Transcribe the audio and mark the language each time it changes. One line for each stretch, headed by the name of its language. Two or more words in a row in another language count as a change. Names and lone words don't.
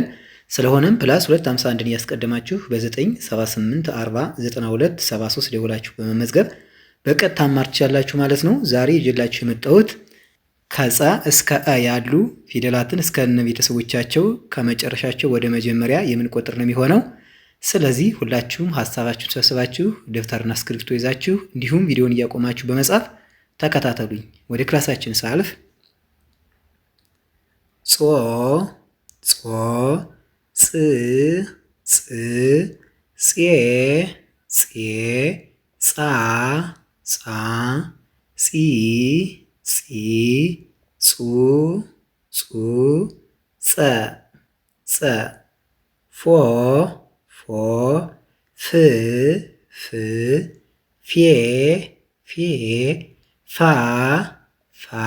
Amharic: ስለሆነም ፕላስ 251ን እያስቀደማችሁ በ978 40 92 73 ደውላችሁ በመመዝገብ በቀጥታ ማር ትችላላችሁ ማለት ነው። ዛሬ ይዤላችሁ የመጣሁት ከጸ እስከ አ ያሉ ፊደላትን እስከነ ቤተሰቦቻቸው ከመጨረሻቸው ወደ መጀመሪያ የምንቆጥር ነው የሚሆነው። ስለዚህ ሁላችሁም ሀሳባችሁን ሰብስባችሁ ደብተርና እስክሪብቶ ይዛችሁ እንዲሁም ቪዲዮውን እያቆማችሁ በመጻፍ ተከታተሉኝ። ወደ ክላሳችን ሳልፍ ጾ ጾ ጽ ጽ ጼ ጼ ጻ ጻ ጺ ጺ ጹ ጹ ጸ ጸ ፎ ፎ ፍ ፍ ፌ ፌ ፋ ፋ